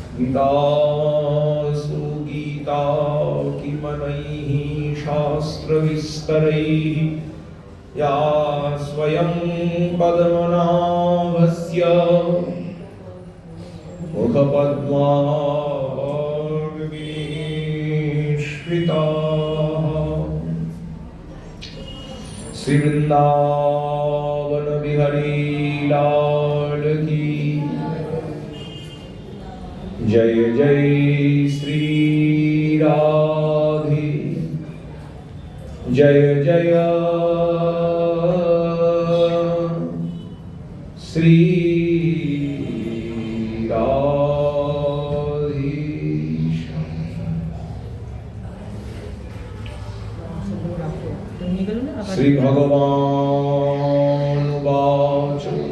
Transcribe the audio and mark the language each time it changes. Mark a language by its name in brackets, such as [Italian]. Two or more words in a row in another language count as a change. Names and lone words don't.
[Sanskrit] गीतासु गीता किमनैः शास्त्रविस्तरैः या स्वयं पद्मनाभस्य [Hindi] मुखपद्मार्विश्रिता श्री वृंदावन बिहारी लाल की जय जय श्री राधे जय जय श्री [Sanskrit] श्री भगवान वाच